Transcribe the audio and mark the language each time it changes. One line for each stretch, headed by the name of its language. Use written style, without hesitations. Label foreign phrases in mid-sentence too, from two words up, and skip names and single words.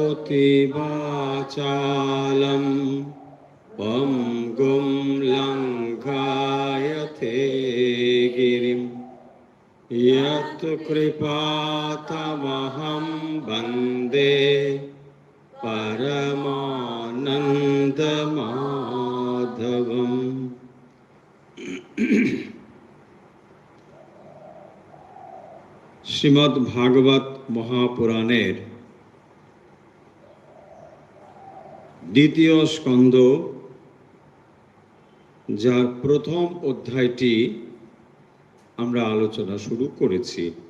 Sanskrit: করোতি বাচালম পঙ্গুম লঙ্ঘায়তে গিরিম यत् कृपातमहं वन्दे परमानन्दमाधवम्।
Bangla: শ্রীমদ্ ভাগবত মহাপুরাণের দ্বিতীয় স্কন্ধ, যার প্রথম অধ্যায়টি আমরা আলোচনা শুরু করেছি,